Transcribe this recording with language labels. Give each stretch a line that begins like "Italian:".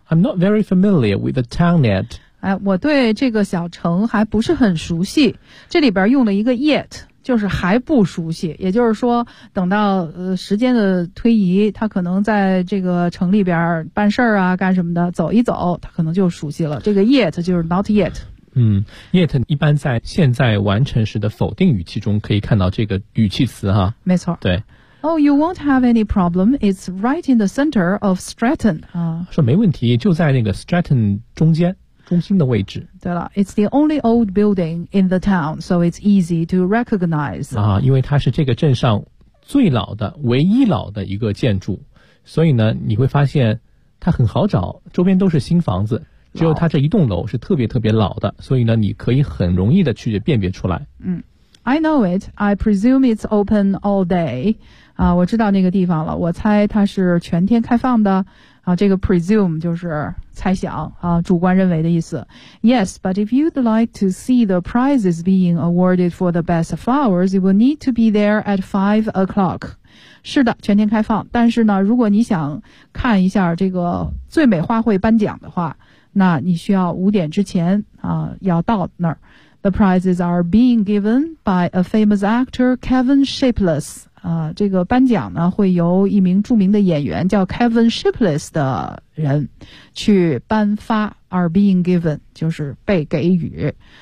English: I'm not very familiar with the town yet.
Chinese: 哎，我对这个小城还不是很熟悉，这里边用了一个 yet，就是还不熟悉，也就是说等到时间的推移，他可能在这个城里边办事儿啊干什么的，走一走他可能就熟悉了。这个 yet 就是 not yet。嗯， yet 一般在现在完成时的否定语气中可以看到这个语气词哈。没错。对。
English: Oh, you won't have any problem. It's right in the center of Stretton.
Chinese: 说没问题，就在那个 Stretton 中间。中心的位置。对了，
English: It's the only old building in the town, so it's easy to recognize.
Chinese: 啊，因为它是这个镇上最老的、唯一老的一个建筑，所以呢，你会发现它很好找，周边都是新房子，只有它这一栋楼是特别特别老的，所以呢，你可以很容易的去辨别出来。
English: 嗯， I know it. I presume it's open all day.
Chinese: 啊，我知道那个地方了，我猜它是全天开放的。啊，这个 presume 就是猜想啊，主观认为的意思。
English: Yes, but if you'd like to see the prizes being awarded for the best flowers, you will need to be there at 5 o'clock.
Chinese: 是的，全天开放。但是呢，如果你想看一下这个最美花卉颁奖的话，那你需要5点之前啊要到那儿。
English: The prizes are being given by a famous actor, Kevin Shipless.
Chinese: 这个颁奖呢会由一名著名的演员叫 Kevin Shipless 的人去颁发
English: are being given,
Chinese: 就是被给予。